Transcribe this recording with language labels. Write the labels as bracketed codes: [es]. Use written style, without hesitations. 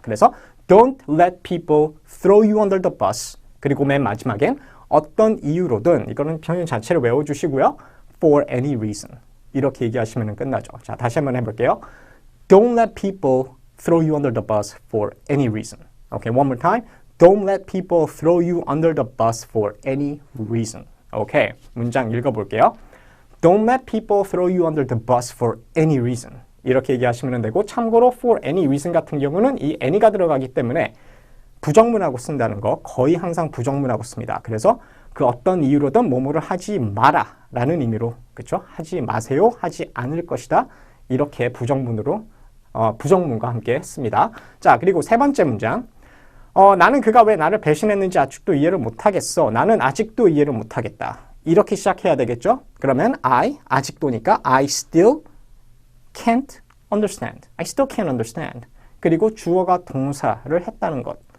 [en] 그래서 Don't let people throw you under the bus. [ko] 그리고 맨 마지막엔 어떤 이유로든 이거는 표현 자체를 외워주시고요. [en] For any reason. [ko] 이렇게 얘기하시면 끝나죠. 자, 다시 한번 해볼게요. [en] Don't let people throw you under the bus for any reason. Okay, one more time. Don't let people throw you under the bus for any reason. [ko] Okay, 문장 읽어볼게요. [en] Don't let people throw you under the bus for any reason. [ko] 이렇게 얘기하시면 되고 참고로 for any reason 같은 경우는 이 any가 들어가기 때문에 부정문하고 쓴다는 거 거의 항상 부정문하고 씁니다. 그래서 그 어떤 이유로든 뭐뭐를 하지 마라 라는 의미로 그렇죠? 하지 마세요. 하지 않을 것이다. 이렇게 부정문으로 부정문과 함께 씁니다. 자, 그리고 세 번째 문장. 나는 그가 왜 나를 배신했는지 아직도 이해를 못하겠어. 나는 아직도 이해를 못하겠다. 이렇게 시작해야 되겠죠? 그러면 아직도니까 [en] I still can't understand. I still can't understand. [ko] 그리고 주어가 동사를 했다는 것.